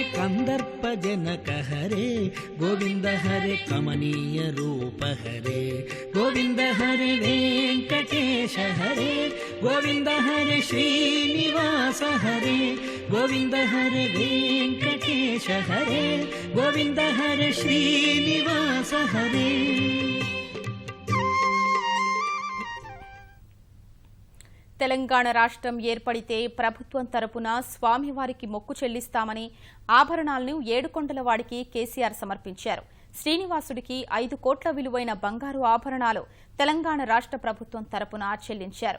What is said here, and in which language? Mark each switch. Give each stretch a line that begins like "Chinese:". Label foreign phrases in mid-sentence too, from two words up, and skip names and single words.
Sanskrit: ಕಂದರ್ಪ ಜನಕ ಹರೆ ಗೋವಿಂದ ಹರೆ ಕಮನೀಯ ರೂಪ ಹರೆ ಗೋವಿಂದ ಹರೆ ವೆಂಕಟೇಶ ಹರೆ ಗೋವಿಂದ ಹರೆ ಶ್ರೀನಿವಾಸ ಹರೆ ಗೋವಿಂದ ಹರೆ ವೆಂಕಟೇಶ ಹರೆ ಗೋವಿಂದ ಹರೆ ಶ್ರೀನಿವಾಸ ಹರೆ.
Telugu: తెలంగాణ రాష్ట్రం ఏర్పడితే ప్రభుత్వం తరపున స్వామివారికి మొక్కు చెల్లిస్తామని ఆభరణాలను ఏడుకొండలవాడికి కేసీఆర్ సమర్పించారు. శ్రీనివాసుడికి 5 కోట్ల విలువైన బంగారు ఆభరణాలు తెలంగాణ రాష్ట్ర ప్రభుత్వం తరపున చెల్లించారు.